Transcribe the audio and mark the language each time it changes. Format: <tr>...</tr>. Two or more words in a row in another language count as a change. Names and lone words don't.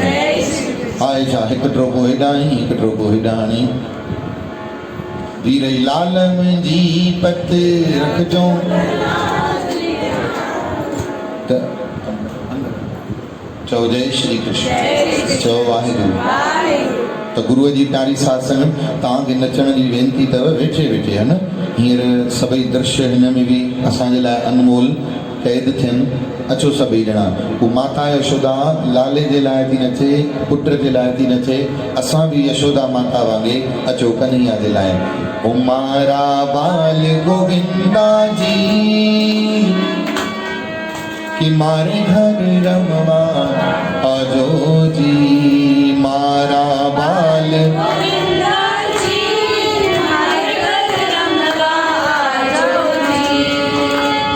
<sd>आहे छा हिकु ट्रोको हेॾां हणी हिकु ट्रोको हेॾां हणी, वीर लाल मुंहिंजी पत रखजो त चओ जय श्री कृष्ण। चओ वाहेगुरु। त गुरुअ जी प्यारी साध संगत, तव्हांखे नचण जी वेनती अथव वेठे वेठे, है न। हींअर सभई दृश्य हिन में बि असांजे लाइ अनमोल क़ैद थियनि। अचो सभई ॼणा। हू माता यशोदा लाले जे लाइ थी नचे, पुट जे लाइ थी नचे, असां बि यशोदा माता वांगुरु अचो कन्हैया जे लाइ।</sd> <raj>ओ मारा बाल गोविंदा जी कि मारे घर रमवा आजो जी, मारा बाल गोविंदा जी हमारे घर रमवा जो जी,</raj>